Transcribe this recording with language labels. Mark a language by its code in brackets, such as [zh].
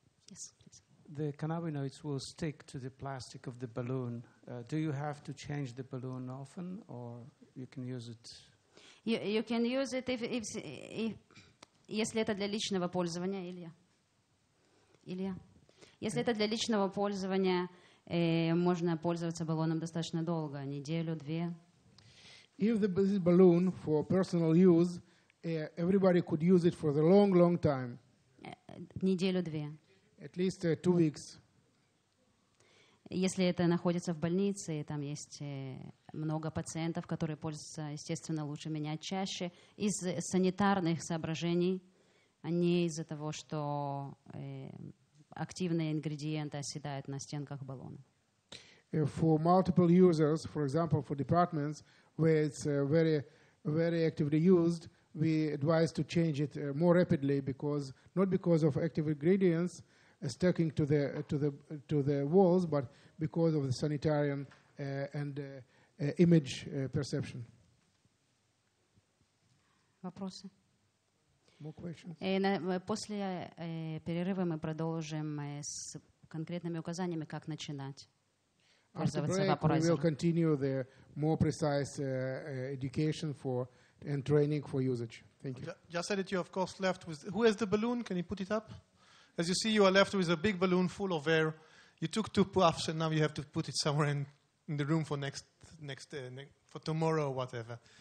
[en] Yes, please. The cannabinoids will stick to the plastic of the balloon. Do you have to change the balloon often, or you can use it? You can use it if [ru] если это для личного пользования, [en] Илья. [ru] Если это для личного пользования, можно пользоваться баллоном достаточно долго, неделю-две. [en] If this is balloon for personal use, everybody could use it for the long time. [ru] Неделю-две. [en] At least 2 weeks. [ru] Если это находится в больнице, и там есть много пациентов, которые пользуются, естественно, лучше менять чаще, из санитарных соображений, а не из-за того, что активные ингредиенты оседают на стенках баллона. [en] For multiple users, for example, for departments where it's very actively used, we advise to change it more rapidly because not because of active ingredients sticking to the walls, but because of the sanitarian and image perception. [ru] Вопросы? [en] More questions? [ru] После перерыва мы продолжим с конкретными указаниями, как начинать [en] After [ru] пользоваться [en] break, we will [ru] вапорайзером. [en] continue the more precise education and training for usage. Thank you. Just said that you, of course, left with... Who has the balloon? Can you put it up? As you see, you are left with a big balloon full of air. You took 2 puffs, and now you have to put it somewhere in the room for for tomorrow or whatever.